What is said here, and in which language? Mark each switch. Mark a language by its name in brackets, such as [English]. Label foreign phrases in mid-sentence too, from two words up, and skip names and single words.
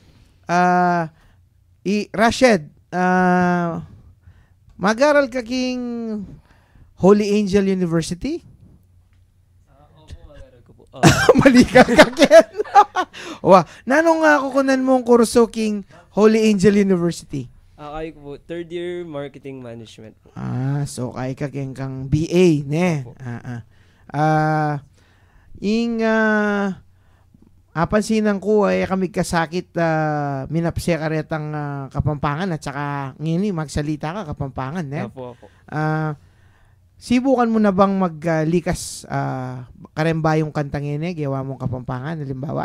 [Pampanga] Rashid, mag-aral ka king Holy Angel University? Mali ka Ken. Nanong nga kukunan mong kurso king Holy Angel University? Kaya ko po, [English] third year marketing management [Pampanga] po. So kaya ka king kang BA, ne? Apansinan ko ay kami kasakit minapsya ka retang Kapampangan at saka ngini magsalita ka Kapampangan, ne? Apo. Sibukan mo na bang maglikas karemba yung kantang ini, gawa mong Kapampangan, halimbawa?